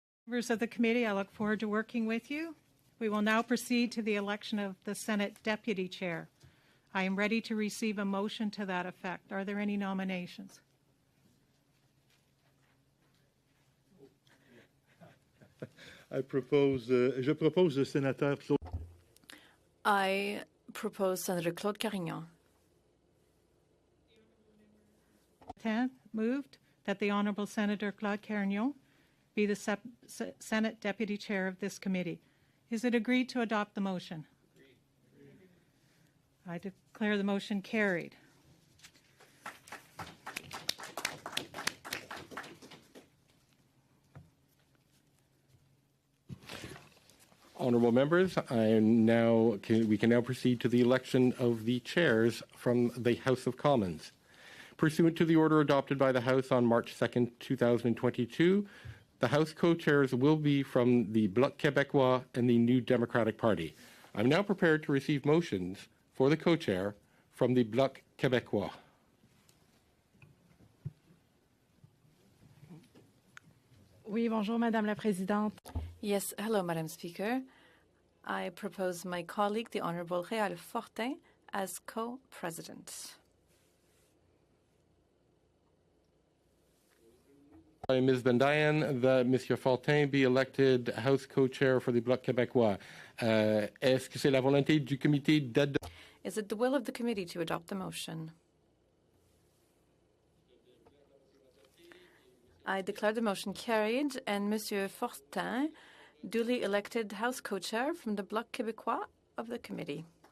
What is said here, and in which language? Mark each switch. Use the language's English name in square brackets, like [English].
[English] Members of the committee, I look forward to working with you. We will now proceed to the election of the Senate Deputy Chair. I am ready to receive a motion to that effect. Are there any nominations? [French] Je propose le sénateur Claude. [English] I propose Senator Claude Carignan. Moved that the Honourable Senator Claude Carignan be the Senate Deputy Chair of this committee. Is it agreed to adopt the motion? Agreed. I declare the motion carried. Honourable members, we can now proceed to the election of the chairs from the House of Commons. Pursuant to the order adopted by the House on March 2nd, 2022, the House co-chairs will be from the Bloc Québécois and the New Democratic Party. I'm now prepared to receive motions for the co-chair from the Bloc Québécois. [French] Oui, bonjour, Madame la Présidente. [English] Yes, hello, Madam Speaker. I propose my colleague, the Honourable Réal Fortin, as co-president. By Ms. Bendayan, that Monsieur Fortin be elected House co-chair for the Bloc Québécois. [French] Est-ce que c'est la volonté du comité d'adoption? [English] Is it the will of the committee to adopt the motion? I declare the motion carried, and Monsieur Fortin duly elected House co-chair from the Bloc Québécois of the committee.